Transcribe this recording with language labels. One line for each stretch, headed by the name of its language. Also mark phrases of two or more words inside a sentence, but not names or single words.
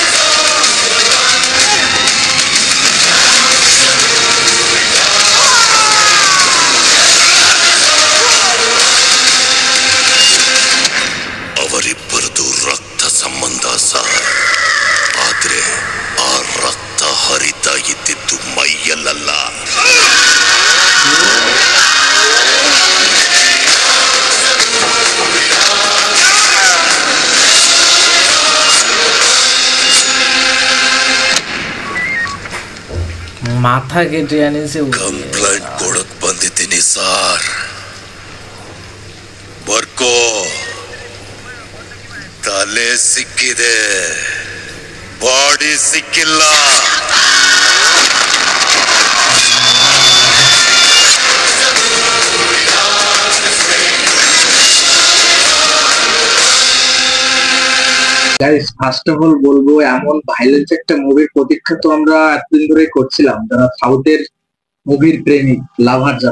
Kannada: ಅವರಿಬ್ಬರದು ರಕ್ತ ಸಂಬಂಧ ಸರ್, ಆದ್ರೆ ಆ ರಕ್ತ ಹರಿತಾ ಇದ್ದಿದ್ದು ಮೈಯಲ್ಲ.
Bangla: মাথা কেটে আনিছে।
Kannada: ಕಂಪ್ಲೇಂಟ್ ಕೊಡಕ್ ಬಂದಿದ್ದೀನಿ ಸಾರ್, ಬರ್ಕೋ. ತಲೆ ಸಿಕ್ಕಿದೆ, ಬಾಡಿ ಸಿಕ್ಕಿಲ್ಲ.
English: guys first of all
Bangla: বলবো, এমন ভাইলেন্স একটা মুভির প্রতীক্ষা তো আমরা এতদিন ধরে করছিলাম, যারা সাউথের মুভির প্রেমিক লাভার যারা।